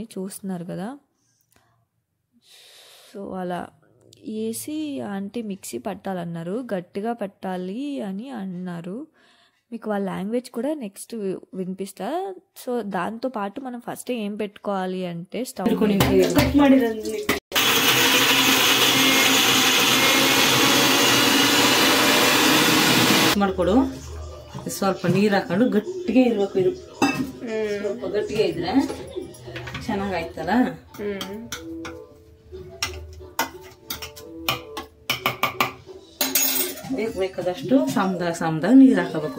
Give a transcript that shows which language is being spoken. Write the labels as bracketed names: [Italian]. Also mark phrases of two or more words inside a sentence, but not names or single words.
[Telugu] చూస్తున్నారు కదా. సో అలా వేసి ఆంటీ మిక్సీ పట్టాలన్నారు, గట్టిగా పట్టాలి అని అన్నారు. మీకు వాళ్ళ లాంగ్వేజ్ కూడా నెక్స్ట్ వినిపిస్తా. సో దాంతో పాటు మనం ఫస్ట్ ఏం పెట్టుకోవాలి అంటే స్టవ్ [Kannada] ಮಾಡ್ಕೊಡು. ಸ್ವಲ್ಪ ನೀರು ಹಾಕೊಂಡು ಗಟ್ಟಿಗೆ ಇರ್ಬೇಕು. ಇದು ಸ್ವಲ್ಪ ಗಟ್ಟಿಗೆ ಇದ್ರೆ ಚೆನ್ನಾಗಾಯ್ತಲ್ಲ. ಬೇಕಾದಷ್ಟು ಸಾಮ್ದಾಗ ನೀರು ಹಾಕಬೇಕು.